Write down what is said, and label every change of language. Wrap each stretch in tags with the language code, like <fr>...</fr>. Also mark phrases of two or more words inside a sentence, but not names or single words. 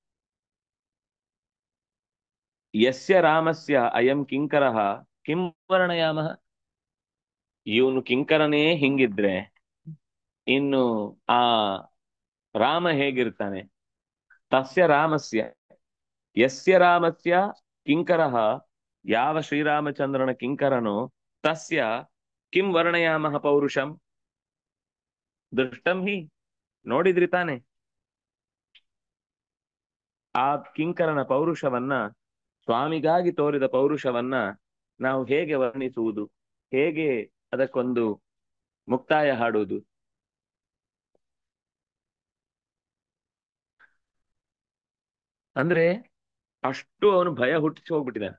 <sa>ಯಸ್ಯ ರಾಮಸ್ಯ ಅಯಂ ಕಿಂಕರಃ ಕಿಂ ವರ್ಣಯಾಮಃ.</sa> <kn>ಇವನು ಕಿಂಕರನೇ ಹಿಂಗಿದ್ರೆ ಇನ್ನು ಆ ರಾಮ ಹೇಗಿರ್ತಾನೆ?</kn> <sa>ತಸ್ಯ ರಾಮಸ್ಯ, ಯಸ್ಯ ರಾಮಸ್ಯ ಕಿಂಕರಃ,</sa> <kn>ಯಾವ ಶ್ರೀರಾಮಚಂದ್ರನ ಕಿಂಕರನೋ,</kn> <sa>ತಸ್ಯ ಕಿಂ ವರ್ಣಯಾಮಃ ಪೌರುಷಂ ದೃಷ್ಟಂ ಹಿ,</sa> <kn>ನೋಡಿದ್ರಿ ತಾನೆ. ಆ ಕಿಂಕರನ ಪೌರುಷವನ್ನ, ಸ್ವಾಮಿಗಾಗಿ ತೋರಿದ ಪೌರುಷವನ್ನ ನಾವು ಹೇಗೆ ವರ್ಣಿಸುವುದು, ಹೇಗೆ ಅದಕ್ಕೊಂದು ಮುಕ್ತಾಯ ಹಾಡುವುದು? ಅಂದ್ರೆ ಅಷ್ಟು ಅವನು ಭಯ ಹುಟ್ಟಿಸಿ ಹೋಗ್ಬಿಟ್ಟಿದ್ದಾನೆ.</kn>